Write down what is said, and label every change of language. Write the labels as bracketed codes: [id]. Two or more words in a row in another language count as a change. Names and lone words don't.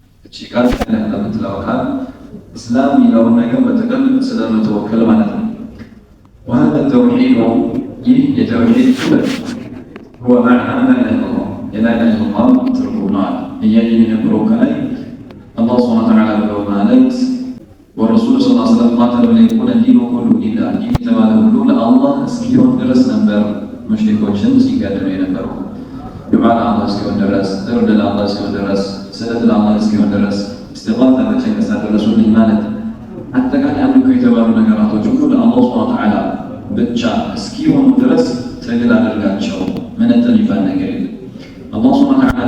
[am] ቃል ለምትለው ቃል እስላም የሚለውን ነገር በጥቅል ስለምትወክል ማለት ነው። [ar] وهذا التوحيد [am] ይህ የተውሂድ ክፍል [ar] هو معنى لا اله الا الله لا اله الا الله [am] ትርጉም ነው። እያየን የነበረው ከላይ አላህ [ar] سبحانه وتعالى [am] ብለው ማለት [ar] والرسول صلى الله عليه وسلم قاتل ليكون الدين كله لله [am] ይህ የተባለ ሁሉ ለአላህ እስኪሆን ድረስ ነበር ሙሽሪኮችን ሲጋደሉ የነበሩ። ዱዓ ለአላህ እስኪሆን ድረስ፣ እርድ ለአላህ እስኪሆን ድረስ፣ ስለት ለአላህ እስኪሆን ድረስ፣ እስቲግፋር ለመቸከሳ ደረሱልኝ ማለት አጠቃላይ አምልኮ የተባሉ ነገራቶች ሁሉ ለአላህ [ar] سبحانه وتعالى [am] ብቻ እስኪሆኑ ድረስ ትግል አድርጋቸው። መነጠል ይባል ነገር የለም። አላህ [ar] سبحانه وتعالى